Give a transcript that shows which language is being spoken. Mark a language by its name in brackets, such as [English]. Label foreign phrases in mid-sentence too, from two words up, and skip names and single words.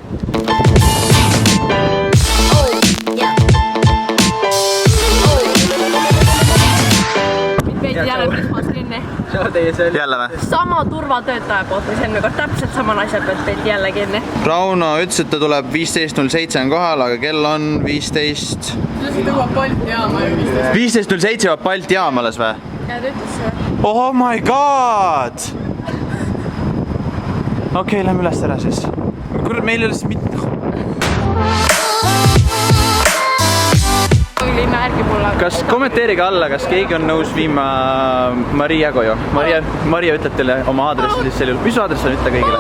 [Estonian] Veidi jälle prismas kinni. Jälle või? Sama turvatöötaja poolt, mis enne kord täpselt sama naise pealt veidi jälle kinni. Rauno ütles, et ta tuleb 15.07 on kohal, aga kell on 15... See tõuab Balti jaama ju 15.07 jõuab Balti jaam alles või? Ja ta ütles seda. [English] Oh my god! [Estonian] Okei, lähme üles ära siis. Kurat, meil ei ole siis mitte... Kas kommenteerige alla, kas keegi on nõus viima Maria koju? Maria ütleb teile oma aadressi siis selle juurde. Mis aadress on ütle kõigile?